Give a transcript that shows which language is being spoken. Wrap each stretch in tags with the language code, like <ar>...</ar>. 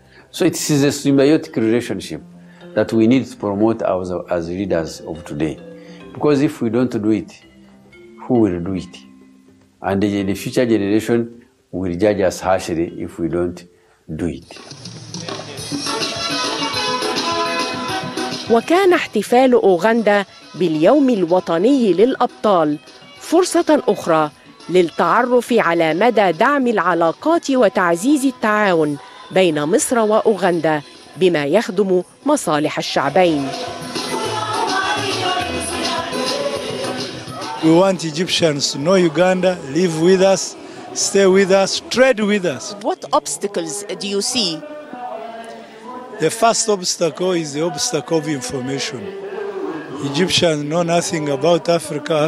<en>So it is a symbiotic relationship that we need to promote as leaders of today. Because if we don't do it, who will do it? And the future generation will judge us harshly if we don't do it.</en> <ar>وكان احتفال أوغندا باليوم الوطني للأبطال فرصة أخرى للتعرف على مدى دعم العلاقات وتعزيز التعاون بين مصر وأوغندا بما يخدم مصالح الشعبين.</ar> <en>We want Egyptians to know Uganda, live with us, stay with us, trade with us. What obstacles do you see? The first obstacle is the obstacle of information. Egyptians know nothing about Africa.</en>